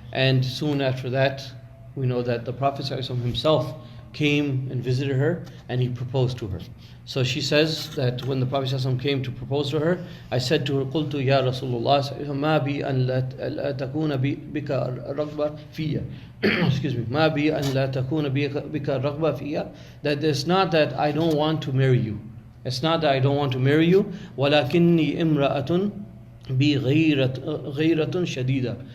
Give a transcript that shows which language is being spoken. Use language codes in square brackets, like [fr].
[en] And soon after that, we know that the Prophet himself came and visited her, and he proposed to her. So she says that when the Prophet came to propose to her, I said to her, [ar] قلت يا رسول الله ما بي أن لا تكون بك رغبة فيا. [en] Excuse me. [ar] ما بي أن لا تكون بك رغبة فيا. [en] That it's not that I don't want to marry you. It's not that I don't want to marry you. [ar] ولكني امرأة بي غيرة شديدة.